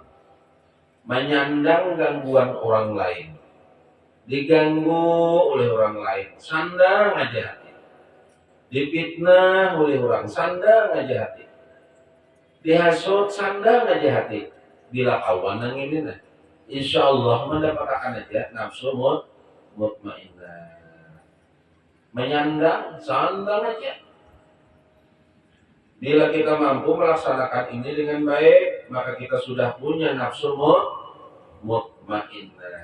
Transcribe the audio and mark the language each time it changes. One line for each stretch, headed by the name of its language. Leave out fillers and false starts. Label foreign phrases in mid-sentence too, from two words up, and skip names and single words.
Banjar: Menyandang gangguan orang lain. Diganggu oleh orang lain. Sandang aja hati. Dipitnah oleh orang. Sandang aja hati. Dihasut. Sandang aja hati. Bila kawan nang ini nah. Insya Allah mendapatkan aja nafsu mutmainnah. Menyandang, sandang aja. Bila kita mampu melaksanakan ini dengan baik, maka kita sudah punya nafsu mutmainnah.